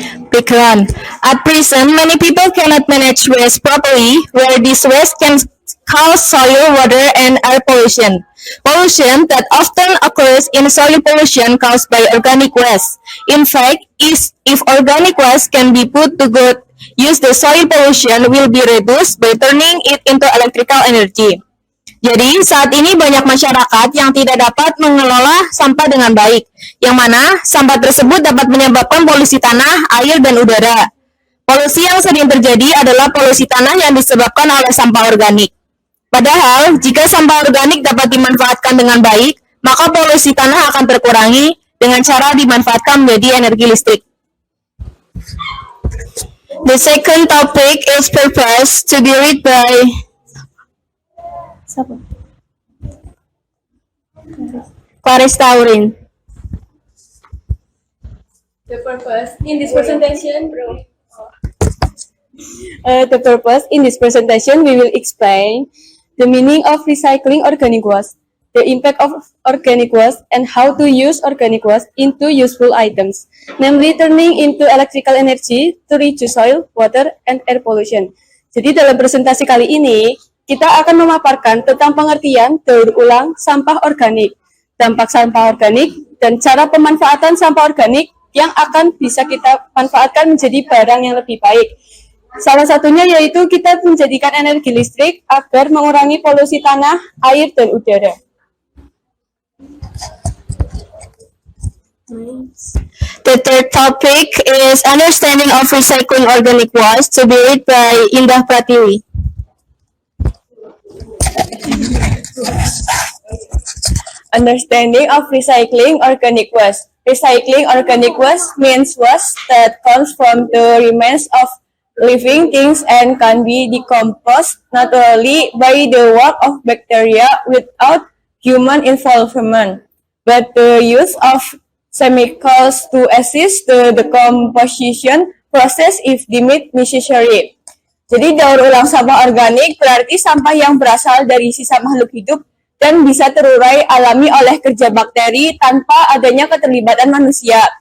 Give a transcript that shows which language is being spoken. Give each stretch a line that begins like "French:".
English: Background. At present, many people cannot manage waste properly, where this waste can cause soil, water, and air pollution. Pollution that often occurs in soil pollution caused by organic waste. In fact, if organic waste can be put to good use, the soil pollution will be reduced by turning it into electrical energy.
Indonesian: Jadi, saat ini banyak masyarakat yang tidak dapat mengelola sampah dengan baik, yang mana sampah tersebut dapat menyebabkan polusi tanah, air, dan udara. Polusi yang sering terjadi adalah polusi tanah yang disebabkan oleh sampah organik. Padahal, jika sampah organik dapat dimanfaatkan dengan baik, maka polusi tanah akan terkurangi dengan cara dimanfaatkan menjadi energi listrik.
English: The second topic is purpose to be read by Clarissa Aurin. The purpose in this presentation, we will explain the meaning of recycling organic waste, the impact of organic waste, and how to use organic waste into useful items, namely turning into electrical energy to reduce soil, water, and air pollution.
Indonesian: Jadi dalam presentasi kali ini, kita akan memaparkan tentang pengertian daur ulang sampah organik, dampak sampah organik, dan cara pemanfaatan sampah organik yang akan bisa kita manfaatkan menjadi barang yang lebih baik. Salah satunya yaitu kita menjadikan energi listrik agar mengurangi polusi tanah, air, dan udara.
English: The third topic is understanding of recycling organic waste to be read by Indah Pratiwi. Understanding of recycling organic waste. Recycling organic waste means waste that comes from the remains of living things and can be decomposed naturally by the work of bacteria without human involvement, but the use of chemicals to assist the decomposition process if deemed necessary.
Indonesian: Jadi daur ulang sampah organik berarti sampah yang berasal dari sisa makhluk hidup dan bisa terurai alami oleh kerja bakteri tanpa adanya keterlibatan manusia.